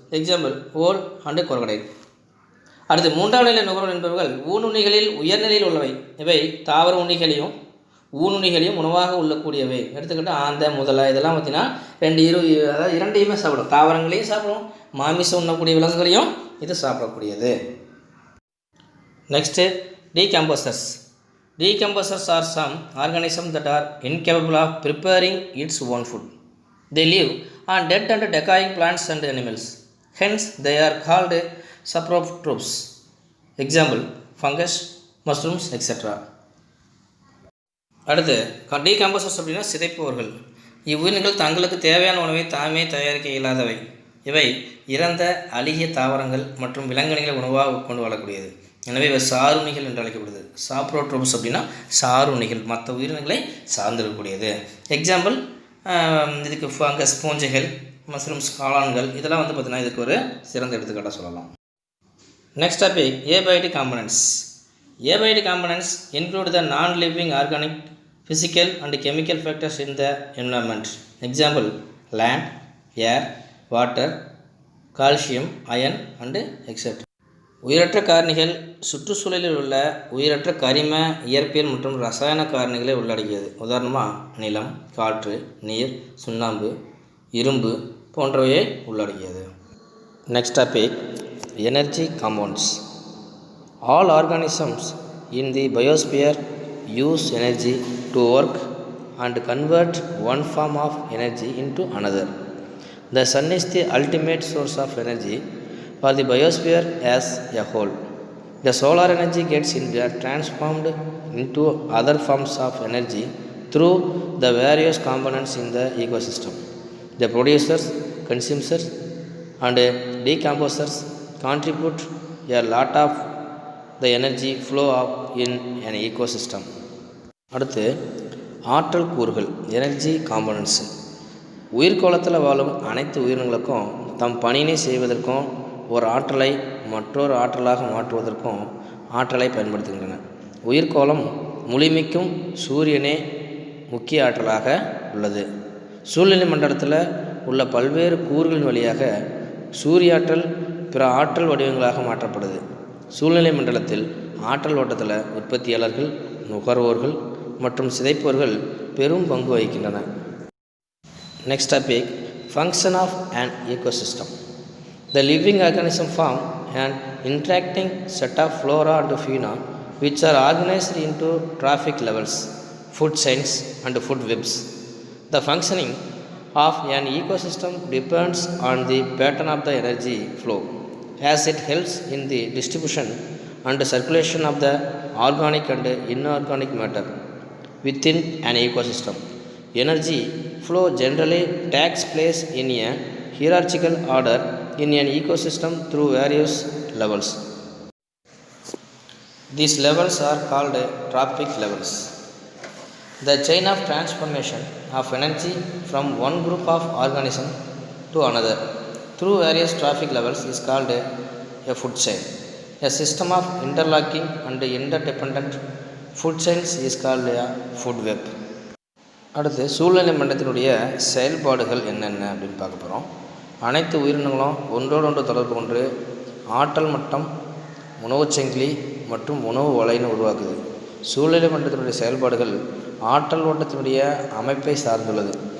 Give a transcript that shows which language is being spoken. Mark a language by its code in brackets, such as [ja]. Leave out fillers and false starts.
[en] Example, owl and crocodile. [ta] அடுத்து 3ஆம் நிலை நுகர்வோர் என்பவர்கள் ஊனுண்ணிகளில் உயர்நிலையில் உள்ளவை. இவை தாவர உண்ணிகளையும் ஊனுண்ணிகளையும் உணவாக உள்ளக்கூடியவை. எடுத்துக்கிட்டு ஆந்தை, முதலை இதெல்லாம் பார்த்திங்கன்னா அதாவது 2ஐயுமே சாப்பிடும். தாவரங்களையும் சாப்பிடும், மாமிசம் உண்ணக்கூடிய விலங்குகளையும் இது சாப்பிடக்கூடியது. [en] Next decomposers. Decomposers are some organisms that are incapable of preparing its own food. They live on dead and decaying plants and animals. Hence, they are called saprotrophs. Example, fungus, mushrooms, etc. [ta] அடுத்து decomposers அப்படின்னா சிதைப்பவர்கள். இவ்வுயிரினங்கள் தங்களுக்கு தேவையான உணவை தாமே தயாரிக்க இயலாதவை. இவை இறந்த அழுகிய தாவரங்கள் மற்றும் விலங்கினங்களை உணவாக உட்கொண்டு வாழக்கூடியது. எனவே இவை சாருண்ணிகள் என்று அழைக்கப்படுது. சாப்ரோட்ரோப்ஸ் அப்படின்னா சாருண்ணிகள், மற்ற உயிரினங்களை சார்ந்திருக்கக்கூடியது. எக்ஸாம்பிள், இதுக்கு ஃபங்கஸ், பூஞ்சைகள், மஷ்ரூம்ஸ், காளான்கள் இதெல்லாம் பார்த்திங்கன்னா இதுக்கு ஒரு சிறந்த எடுத்துக்காட்டாக சொல்லலாம். [en] Next topic, abiotic components. Abiotic components include the non-living organic, physical and chemical factors in the environment. Example, land, air, water, calcium, iron and etc. [ta] உயிரற்ற காரணிகள் சுற்றுச்சூழலில் உள்ள உயிரற்ற கரிம, இயற்பியல் மற்றும் ரசாயன காரணிகளை உள்ளடக்கியது. உதாரணமாக நிலம், காற்று, நீர், சுண்ணாம்பு, இரும்பு போன்றவையை உள்ளடக்கியது. [en] Next topic, energy compounds. All organisms in the biosphere use energy to work and convert one form of energy into another. The sun is the ultimate source of energy for the biosphere as a whole. The solar energy gets transformed into other forms of energy through the various components in the ecosystem. The producers, consumers, and decomposers contribute a lot of the energy flow up in an ecosystem. [ta] அடுத்து ஆற்றல் கூறுகள் energy components. உயிர்கோளத்தில் வாழும் அனைத்து உயிரினங்களுக்கும் தம் பணியினை செய்வதற்கும் ஒரு ஆற்றலை மற்றொரு ஆற்றலாக மாற்றுவதற்கும் ஆற்றலை பயன்படுத்துகின்றன. உயிர்கோளம் முழுமைக்கும் சூரியனே முக்கிய ஆற்றலாக உள்ளது. சூழ்நிலை மண்டலத்தில் உள்ள பல்வேறு கூறுகளின் வழியாக சூரிய ஆற்றல் பிற ஆற்றல் வடிவங்களாக மாற்றப்படுது. சூழ்நிலை மண்டலத்தில் ஆற்றல் ஓட்டத்தில் உற்பத்தியாளர்கள், நுகர்வோர்கள் மற்றும் சிதைப்பவர்கள் பெரும் பங்கு வகிக்கின்றன. [en] Next topic, function of an ecosystem. The living organism form an interacting set of flora and fauna which are organized into trophic levels, food chains and food webs. The functioning of an ecosystem depends on the pattern of the energy flow, as it helps in the distribution and circulation of the organic and inorganic matter within an ecosystem. Energy flow generally takes place in a hierarchical order in an ecosystem through various levels. These levels are called trophic levels. The chain of transformation of energy from one group of organisms to another through various trophic levels is called a food chain. A system of interlocking and interdependent food chains is called a food web. [ta] அடுத்து சூழ்நிலை மண்டலத்தினுடைய செயல்பாடுகள் என்னென்ன அப்படின்னு பார்க்க போகிறோம். அனைத்து உயிரினங்களும் ஒன்றோடொன்று தொடர்பு கொண்டு ஆற்றல் மட்டம், உணவுச் சங்கிலி மற்றும் உணவு வலையினை உருவாக்குது. சூழ்நிலை மண்டலத்தினுடைய செயல்பாடுகள் ஆற்றல் ஓட்டத்தினுடைய அமைப்பை சார்ந்துள்ளது.